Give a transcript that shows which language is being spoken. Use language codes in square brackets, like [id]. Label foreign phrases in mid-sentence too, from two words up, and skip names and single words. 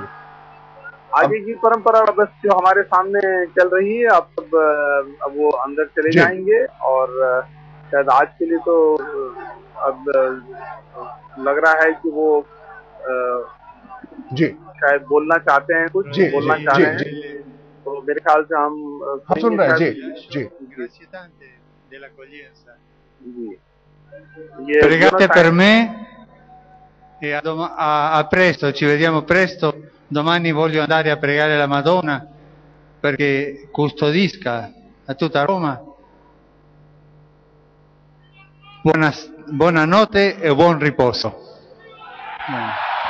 [hi] आगे की परंपरा बस जो हमारे सामने चल रही है, अब वो अंदर चले जाएंगे और शायद आज के लिए तो अब लग रहा है कि वो जी शायद बोलना चाहते हैं, कुछ बोलना चाह रहे हैं, तो मेरे ख्याल से हम सुन रहे हैं। जी जी, [it] pregate per me e a presto, ci vediamo presto. Domani voglio andare a pregare la Madonna perché custodisca a tutta Roma. Buonanotte e buon riposo.